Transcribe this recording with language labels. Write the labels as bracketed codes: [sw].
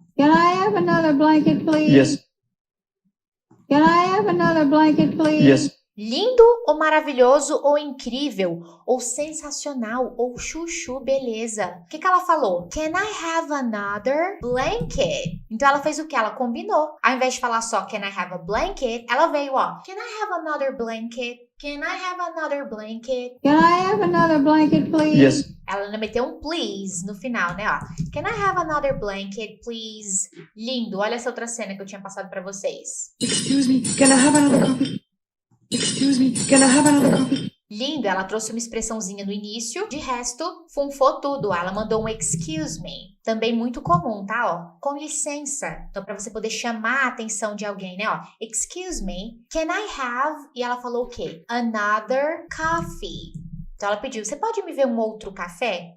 [en] Can I have another blanket, please? Yes. Can I have another blanket, please? Yes. [pt] Lindo ou maravilhoso ou incrível ou sensacional ou chuchu beleza. O que ela falou? [en] Can I have another blanket? [pt] Então ela fez o que? Ela combinou. Ao invés de falar só [en] can I have a blanket, [pt] ela veio, ó. [en] Can I have another blanket? Can I have another blanket? Can I have another blanket, please? Yes. [pt] Ela ainda meteu um please no final, né, ó. [en] Can I have another blanket, please? [pt] Lindo. Olha essa outra cena que eu tinha passado pra vocês. [en] Excuse me, can I have another coffee? Excuse me, can I have another coffee? [pt] Lindo, ela trouxe uma expressãozinha no início, de resto, funfou tudo. Ela mandou um excuse me, também muito comum, tá, ó? Com licença. Então, pra você poder chamar a atenção de alguém, né, ó? [en] Excuse me, can I have... [pt] E ela falou o quê? [en] Another coffee. [pt] Então, ela pediu, você pode me ver um outro café?